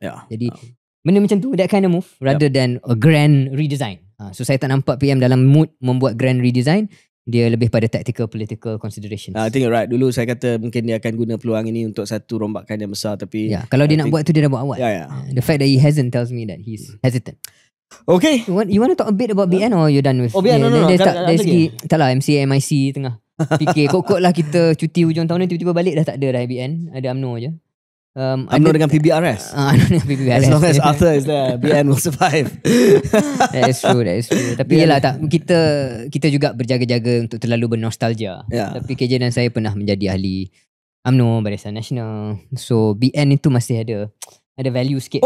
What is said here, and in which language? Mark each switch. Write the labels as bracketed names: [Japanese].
[Malay] Jadi benda macam tu, [English] that kind of move rather than a grand redesign. [Malay] So saya tak nampak PM dalam mood membuat [English] grand redesign. [Malay] Dia lebih pada [English] tactical political considerations. I think you're right. [Malay] Dulu saya kata mungkin dia akan guna peluang ini untuk satu rombakan yang besar, tapi kalau dia nak buat tu, dia dah buat awal. [English] The fact that he hasn't tells me that he's hesitant. Okay. You want to talk a bit about BN or you're done with? BN, no. [Malay] Dari segi taklah MCA MIC tengah fikir kok lah kita cuti hujung tahun ni, tiba-tiba balik dah tak ada dah BN, ada UMNO je. UMNO dengan PBRS. Dengan PBRS. [English] As long as Arthur is there, BN will survive. That is true. [Malay] Tapi yelah, kita juga berjaga-jaga untuk terlalu bernostalgia. Tapi KJ dan saya pernah menjadi ahli UMNO, Barisan Nasional. So BN itu masih ada value sikit.